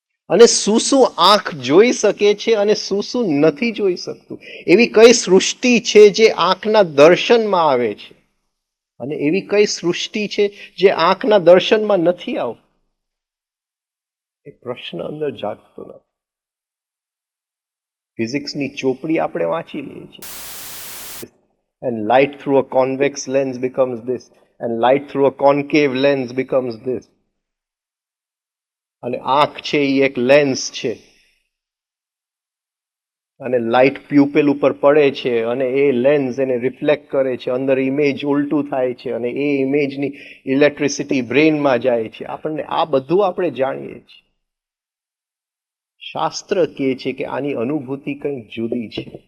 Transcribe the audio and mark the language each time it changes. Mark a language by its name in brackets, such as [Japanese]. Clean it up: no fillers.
[Gujarati] અને શું શું આંખ જોઈ શકે છે અને શું શું નથી જોઈ શકતું? એવી કઈ સૃષ્ટિ છે જે આંખના દર્શનમાં આવે છે અને એવી કઈ સૃષ્ટિ છે જે આંખના દર્શનમાં નથી આવતી? એ પ્રશ્ન અંદર જાગતો નથી. ફિઝિક્સની ચોપડી આપણે વાંચી લઈએ છીએ, [English] and light through a convex lens becomes this, and light through a concave lens becomes this. [Gujarati] અને આંખ છે એ એક લેન્સ છે અને લાઇટ પ્યુપેલ ઉપર પડે છે અને એ લેન્સ એને રિફ્લેક્ટ કરે છે, અંદર ઇમેજ ઉલટું થાય છે અને એ ઇમેજની ઇલેક્ટ્રિસિટી બ્રેનમાં જાય છે. આપણને આ બધું આપણે જાણીએ છીએ. શાસ્ત્ર કહે છે કે આની અનુભૂતિ કંઈક જુદી છે.